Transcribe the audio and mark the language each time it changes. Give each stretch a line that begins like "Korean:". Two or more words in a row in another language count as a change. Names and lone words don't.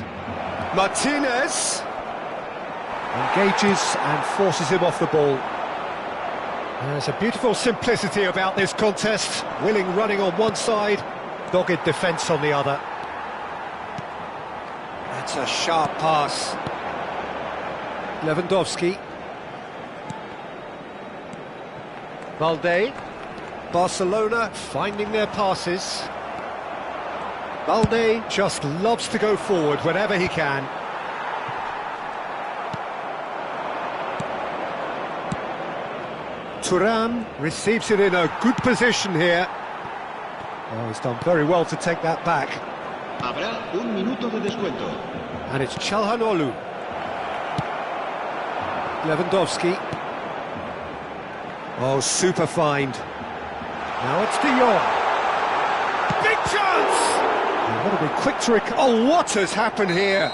English: Martinez engages and forces him off the ball. There's a beautiful simplicity about this contest. Willing running on one side, dogged defence on the other. That's a sharp pass. Lewandowski. Balde. Barcelona finding their passes. Balde just loves to go forward whenever he can. Thuram receives it in a good position here. Oh, he's done very well to take that back.
Spanish: Habrá un minuto de descuento.
English: And it's Çalhanoğlu. Lewandowski. Oh, super find. Now it's De Jong. Big chance! And that'll be quick to oh, what has happened here?